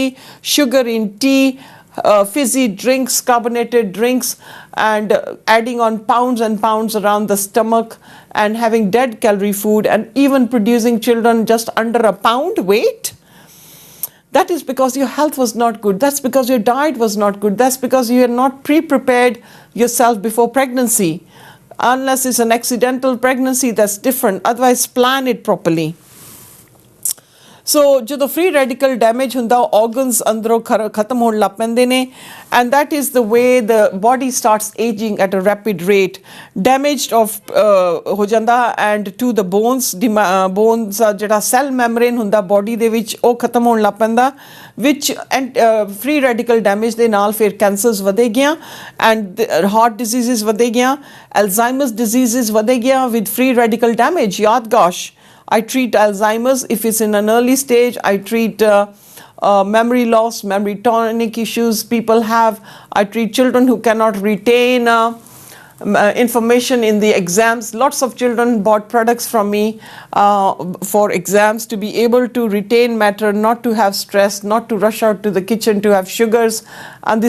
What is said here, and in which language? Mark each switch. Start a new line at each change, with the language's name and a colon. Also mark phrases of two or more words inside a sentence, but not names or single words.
English: sugar in tea fizzy drinks carbonated drinks and adding on pounds and pounds around the stomach and having dead calorie food and even producing children just under a pound weight that is because your health was not good that's because your diet was not good that's because you had not pre-prepared yourself before pregnancy unless it's an accidental pregnancy that's different otherwise plan it properly so ਜਦੋਂ free radical damage ਹੁੰਦਾ organs
Punjabi: ਅੰਦਰੋਂ ਖਤਮ ਹੋਣ ਲੱਗ ਪੈਂਦੇ ਨੇ
English: and that is the way the body starts aging at a rapid rate damaged of
Punjabi: ਹੋ ਜਾਂਦਾ
English: and to the bones bones
Punjabi: ਜਿਹੜਾ cell membrane ਹੁੰਦਾ body ਦੇ ਵਿੱਚ ਉਹ ਖਤਮ ਹੋਣ ਲੱਗ ਪੈਂਦਾ
English: which free radical damage
Punjabi: ਦੇ ਨਾਲ ਫਿਰ cancers ਵਧੇ ਗਿਆ
English: and heart diseases
Punjabi: ਵਧੇ ਗਿਆ
English: Alzheimer's diseases
Punjabi: ਵਧੇ ਗਿਆ
English: with free radical damage ਯਾਦਦਾਸ਼ਤ I treat Alzheimer's if it's in an early stage. I treat memory loss, memory tonic issues people have. I treat children who cannot retain information in the exams. Lots of children bought products from me for exams to be able to retain matter, not to have stress, not to rush out to the kitchen to have sugars.